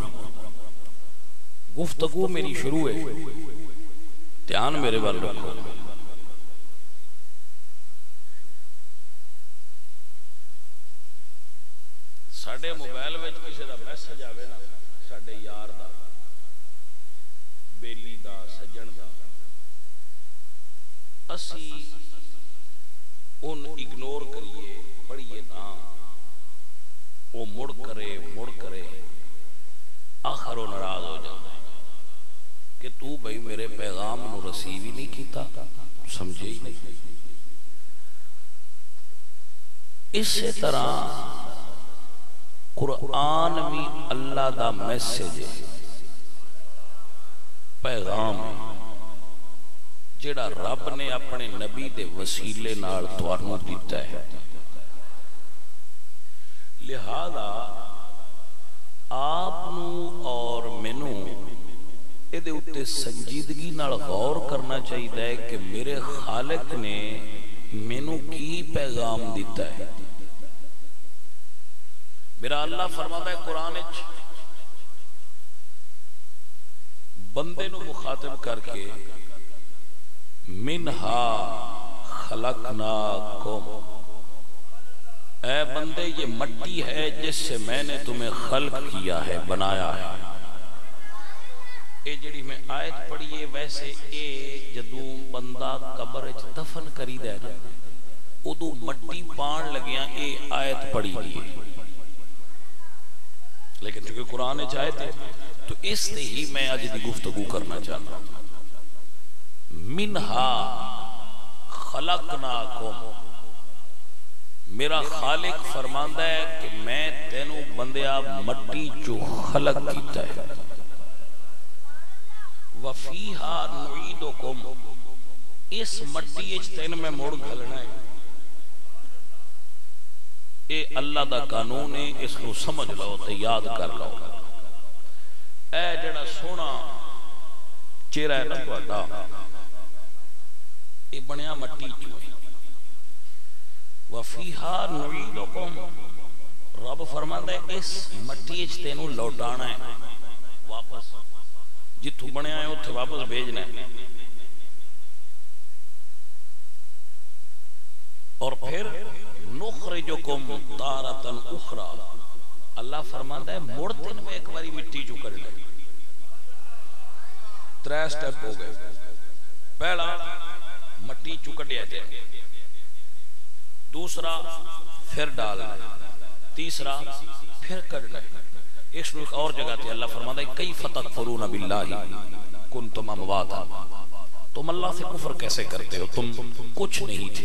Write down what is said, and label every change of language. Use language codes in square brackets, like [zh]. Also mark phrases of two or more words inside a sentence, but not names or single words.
[pa] گفتگو میری شروع ہے دھیان میرے بار رکھو ساڑھے موبائل وچ کسی دا میسج آوے نا ساڑھے یار دا بیلی دا سجن دا اسی ان اگنور کریے پڑھیے نا وہ مڑ کرے آخر وہ ناراض ہو جاتا ہے کہ تو بھئی میرے پیغام نو رسیو ہی نہیں کیتا سمجھے ہی نہیں. اسی طرح قرآن بھی اللہ دا میسج ہے، پیغام ہے جڑا رب نے اپنے نبی دے وسیلے نال تانوں دیتا ہے. لہذا آپ اور مینوں ادھے اتے سنجیدگی نال غور کرنا چاہیے کہ میرے خالق نے مینوں کی پیغام دیتا ہے. [ur] میرا اللہ فرماتا ہے قرآن بندے نو مخاطب کر کے [ar] منہا خلقناکم، [ur] اے بندے یہ مٹی ہے جس سے میں نے تمہیں خلق کیا ہے، بنایا ہے. [pa] اے جڑی میں آیت پڑھی ہے ویسے اے جدوں بندہ قبر وچ دفن کری دے نا ادو مٹی پان لگیاں اے آیت پڑھی دی ہے، لیکن چونکہ قرآن وچ آیت ہے تو اس سے ہی میں آج دی گفتگو کرنا چاہتا ہوں. [ar] منہا خلقناکم، [pa] میرا خالق فرماندا ہے کہ میں تینوں بندیا مٹی چو خلق کیتا ہے. [ar] وفیہا نعیدکم، [pa] اس مٹی اچ تین میں موڑ گھلنا ہے. اے اللہ دا قانون ہے، اس کو سمجھ لو تے یاد کر لو. اے جڑا سونا چہرہ ہے نا تہاڈا اے بنیا مٹی چوں ہے. [ar] وفیہا نعیدکم، [pa] رب فرماندا ہے اس مٹی وچ تینوں لوٹانا ہے، واپس جتھوں بنیا ہے اوتھے واپس بھیجنا ہے. اور پھر [ar] نخرجکم تارۃ اخری، [pa] اللہ فرماندا ہے مڑ تین میں ایک باری مٹی چوں کڈنا ہے. 3 سٹیپ ہو گئے. پہلا مٹی چوں کڈیا جائے، دوسرا پھر ڈالنا، تیسرا پھر کڈنا ہے. [ur] ایک اور جگہ تے اللہ فرماتا ہے [ar] کیف تکفرون باللہ کنتم امواتا، [ur] تم اللہ سے کفر کیسے کرتے ہو، تم کچھ نہیں تھے.